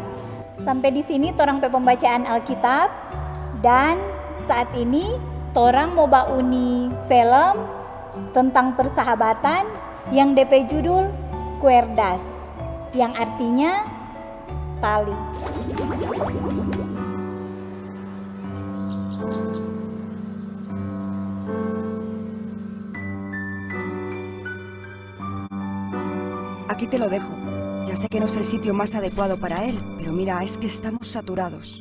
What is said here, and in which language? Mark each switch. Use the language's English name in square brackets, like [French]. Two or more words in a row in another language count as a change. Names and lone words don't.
[Manado Malay] Sampai di sini torang pe pembacaan Alkitab, dan saat ini torang mau bauni film tentang persahabatan yang DP judul Cuerdas, yang artinya tali. [Spanish] Aquí te lo dejo. Ya sé que no es el sitio más adecuado para él, pero mira, es que estamos saturados.